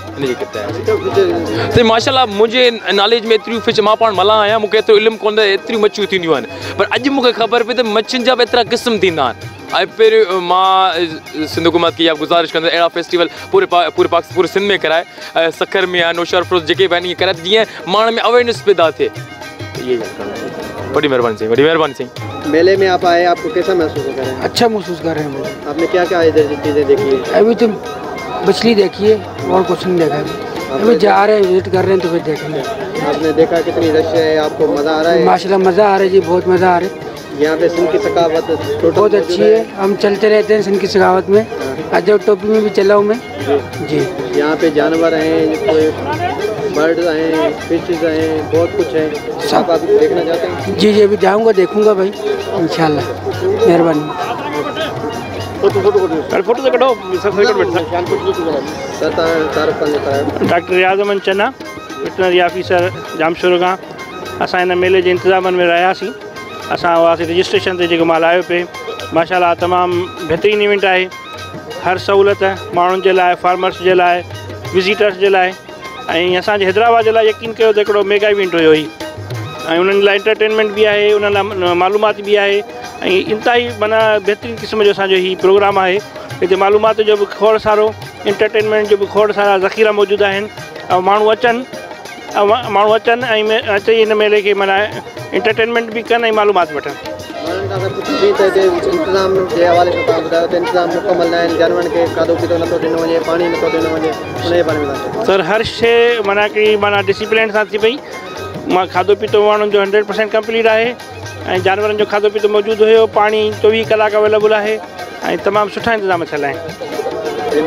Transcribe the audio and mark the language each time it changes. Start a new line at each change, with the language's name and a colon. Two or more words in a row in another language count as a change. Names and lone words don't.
Sindhi: त माशाल्लाह मुंहिंजे नॉलेज में एतिरियूं फिश मां पाण मल्हां आहियां मूंखे एतिरो इल्मु कोन्हे एतिरियूं मच्छियूं थींदियूं आहिनि पर अॼु मूंखे ख़बर पई त मच्छियुनि जा बि एतिरा क़िस्म थींदा आहिनि ऐं पहिरियों मां सिंध हुकूमत खे इहा गुज़ारिश कंदो अहिड़ा फेस्टिवल पूरे सिंध में कराए सखर में आहे नौशहर फिरोज जेके बि आहिनि इअं कराए जीअं माण्हुनि में अवेयरनेस पैदा थिए इहे बड़ी मेहरबानी साईं बड़ी मेहरबानी साईं
Urdu: میلے میں آپ آئے آپ کو کیسا محسوس کر رہے ہیں اچھا محسوس کر رہے ہیں آپ نے کیا کیا ادھر چیزیں دیکھی ہے ابھی تو مچھلی دیکھی ہے اور کچھ نہیں دیکھا ابھی جا رہے ہیں وزٹ کر رہے ہیں تو پھر دیکھیں گے آپ نے دیکھا کتنی رش ہے آپ کو مزہ آ رہا ہے ماشاءاللہ مزہ آ رہا ہے جی بہت مزہ آ رہا ہے یہاں پہ سندھ کی سخاوت بہت اچھی ہے ہم چلتے رہتے ہیں سندھ کی سخاوت میں عجب ٹوپی میں بھی چلا ہوں میں جی یہاں پہ جانور ہیں کوئی برڈز ہیں فشز ہیں بہت کچھ ہے سب آپ دیکھنا چاہتے ہیں جی جی ابھی جاؤں گا دیکھوں گا بھائی ان شاء اللہ مہربانی
Sindhi: फोटो कढो डॉक्टर रियाज़मन चन्ना वेटनरी ऑफिसर जामशोर खां असां हिन मेले जे इंतज़ामनि में रहियासीं असां हुआसीं रजिस्ट्रेशन ते जेको माल आयो पिए माशाल्लाह तमामु बहितरीनु इवेंट आहे हर सहूलियत माण्हुनि जे लाइ फार्मर्स जे लाइ विज़िटर्स जे लाइ ऐं असांजे हैदराबाद जे लाइ यकीन कयो त हिकिड़ो
English: mega event
Sindhi: हुयो ही ऐं उन्हनि लाइ एंटरटेनमेंट बि आहे उन्हनि लाइ मालूमात बि आहे ऐं इंतिहाई माना बहितरीनु क़िस्म जो असांजो हीउ प्रोग्राम आहे हिते मालूमात जो बि खोड़ सारो एंटरटेनमेंट जो बि खोड़ सारा ज़ख़ीरा मौजूदु आहिनि ऐं माण्हू अचनि ऐं अची हिन मेले खे माना एंटरटेनमेंट भी कन मालूमात वठन
Urdu: انتظام کے حوالے سے بتاؤ تو
Sindhi: इंतजाम मुकम्मल न आहिनि जानवरनि खे खाधो पीतो नथो ॾिनो वञे पाणी नथो ॾिनो वञे उनजे बारे में सर हर शइ माना डिसिप्लिन सां थी पई मां खाधो पीतो माण्हुनि जो 100% कंप्लीट आहे ऐं जानवरनि जो खाधो पीतो मौजूदु हुयो पाणी 24 कलाक अवेलेबल आहे ऐं तमामु सुठा इंतज़ाम थियल आहिनि